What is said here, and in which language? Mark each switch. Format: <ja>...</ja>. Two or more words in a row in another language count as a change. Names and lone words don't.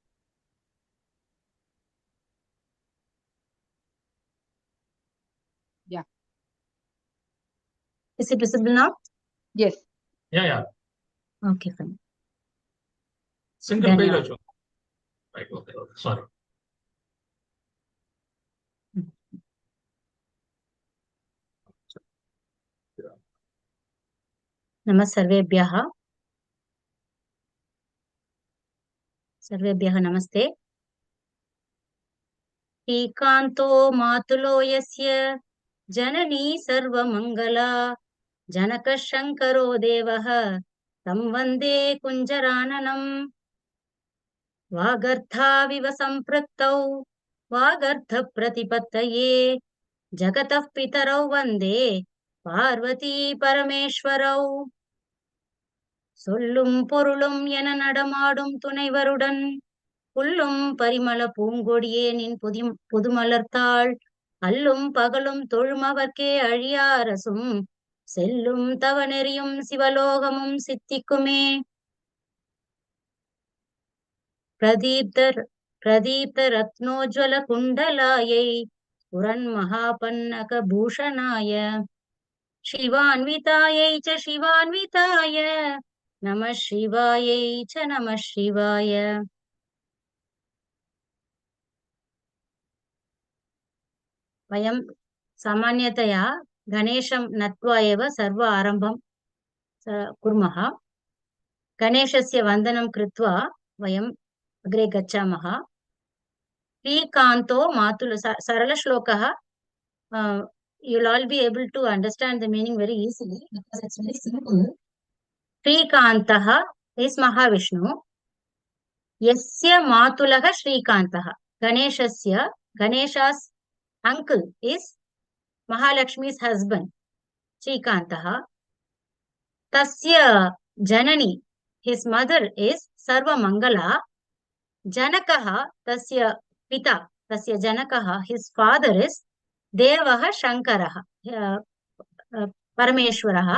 <en>Yeah. Is it visible now? Yes. Yeah, yeah. Okay, fine. Single Then, page also. Right, okay, okay. Sorry.</en> <sa>नमः सर्वेभ्यः. सर्वेभ्यः नमस्ते. श्रीकान्तो मातुलो यस्य जननी सर्वमङ्गला जनकः शङ्करो देवः तं वन्दे कुञ्जराननम्. वागर्थाविव सम्पृक्तौ वागर्थप्रतिपत्तये जगतः पितरौ वन्दे पार्वती परमेश्वरौ.</sa> <ta>சொல்லும் பொருளும் என நடமாடும் துணைவருடன் புல்லும் பரிமள பூங்கொடியே நின் புதுமலர்த்தாள் அல்லும் பகலும் தொழுமவர்க்கே அழியாரசும் செல்லும் தவநெறியும் சிவலோகமும் சித்திக்குமே.</ta> <sa>प्रदीप्त रत्नोज्ज्वल कुण्डलायै पुरन्महापन्नग भूषणाय शिवान्वितायै च शिवान्विताय नमः शिवायै च नमः शिवाय. वयं सामान्यतया गणेशं नत्वा एव सर्व आरम्भं कुर्मः. गणेशस्य वन्दनं कृत्वा वयं अग्रे गच्छामः. श्रीकान्तो मातुल सरलश्लोकः.</sa> <en>You'll all be able to understand the meaning very easily because it's very simple. Srikantaha is Mahavishnu.</en> <sa>यस्य मातुलः श्रीकान्तः.</sa> <en>Ganesha's uncle is Mahalakshmi's husband, Srikantaha.</en> <sa>तस्य जननी,</sa> <en>his mother is Sarva Mangala.</en> <sa>जनकः तस्य पिता तस्य जनकः,</sa> <en>his father is</en> <sa>देवः शङ्करः परमेश्वरः.</sa>